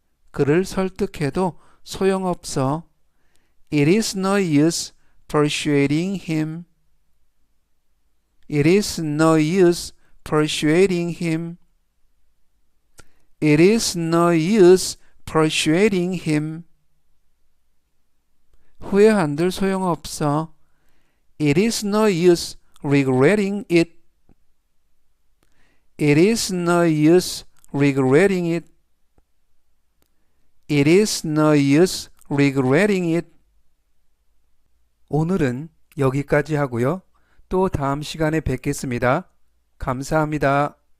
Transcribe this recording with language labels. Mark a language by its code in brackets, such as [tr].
[ko] 그를 설득해도 소용없어. [en] It is no use persuading him. It is no use persuading him. It is no use persuading him. [ko] 후회한들 소용없어. [en] It is no use regretting it. It is no use regretting it. It is no use regretting it. [ko] 오늘은 여기까지 하고요. 또 다음 시간에 뵙겠습니다. 감사합니다.